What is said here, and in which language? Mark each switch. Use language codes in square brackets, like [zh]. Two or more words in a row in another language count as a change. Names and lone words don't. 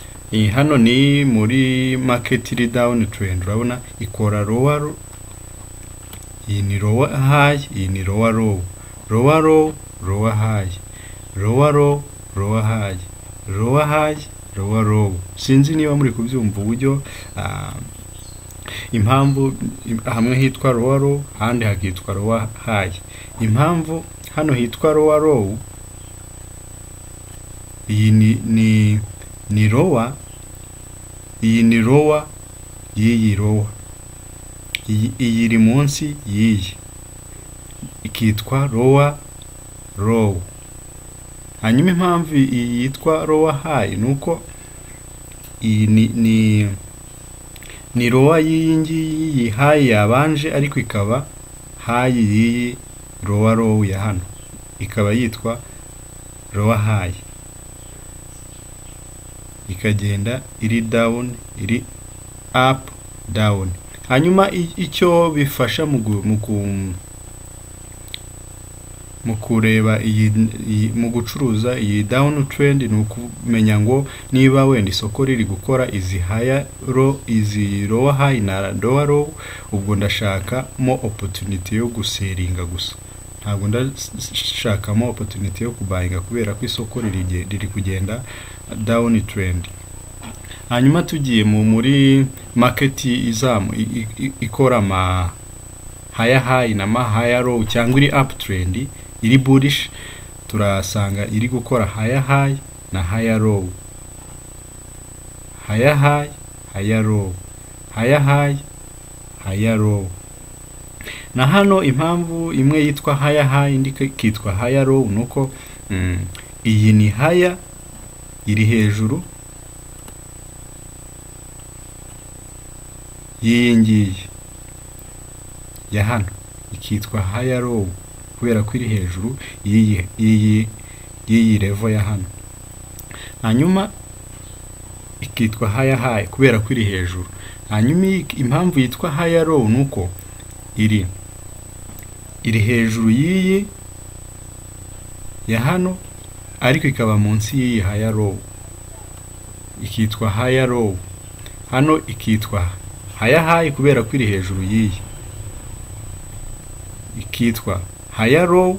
[rw] hano ni muri market iri [en] down trend, [rw] urabona ikora lower, iyi ni [en] lower high, [rw] iyi ni [en] lower low, lower low, lower high, lower low, lower high, lower high, lower low. [rw] Sinzi niba muri kubyumva uburyo impamvu hamwe hitwa [en] lower low, [rw] handi hakitwa [en] lower high. [rw] Impamvu hano hitwa [en] lower low, [rw] iyi ni lower, iyi ni lower y'iyi lower, iyi iri munsi y'iyi ikitwa [en] lower low. [rw] Hanyuma impamvu iyi yitwa [en] lower high [rw] nuko iyi ni lower y'iyi ngiyi high yabanje, ariko ikaba high y'iyi [en] lower low [rw] ya hano, ikaba yitwa [en] lower high, [rw] ikagenda iri down, iri up, down. Hanyuma icyo bifasha mu kureba mu gucuruza iyi [en] down trend [rw] ni ukumenya ngo niba wenda isoko riri gukora izi [en] higher low, [rw] izi [en] lower high [rw] na [en] lower low, [rw] ubwo ndashakamo opportunity yo guseringa gusa, ntabwo ndashakamo opportunity yo kubuyinga kubera ko isoko riri kugenda [en] down trend. [rw] Hanyuma tugiye muri market izamu ikora ama [en] higher high [rw] na ma [en] higher low [rw] cyangwa iri [en] up trend, [rw] iri bullish, turasanga iri gukora [en] higher high [rw] na [en] higher low, higher high, higher low, higher high, higher low. [rw] Na hano impamvu imwe yitwa [en] higher high [rw] indi kitwa [en] higher low [rw] nuko iyi ni higher iri hejuru y'iyi ngiyi ya hano, ikitwa higher low kubera ko iri hejuru y'iyi level ya hano. Hanyuma ikitwa [en] higher high [rw] kubera ko iri hejuru. Hanyuma impamvu yitwa [en] higher low [rw] nuko iri hejuru y'iyi ya hano, ariko ikaba munsi y'iyi [en] higher low, [rw] ikitwa [en] higher low. [rw] Hano ikitwa [en] higher high [rw] kubera ko iri hejuru y'iyi, ikitwa [en] higher low.